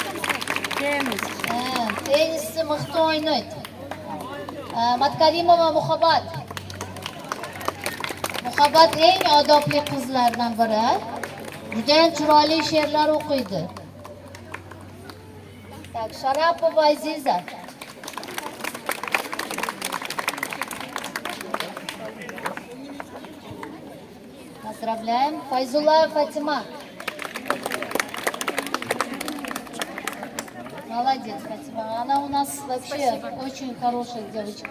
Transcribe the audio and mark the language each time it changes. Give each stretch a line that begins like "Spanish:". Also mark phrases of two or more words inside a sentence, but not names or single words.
Uzbek: Tennisni mixta o'ynaydi. Matkarimova Muhabbat. Muhabbat eng odobli qizlardan biri. Juda chiroyli she'rlar o'qiydi.
Russian: Так, Sharapova Aziza. Поздравляем. Файзуллаева Фатима. Молодец, Фатима. Она у нас вообще очень хорошая девочка.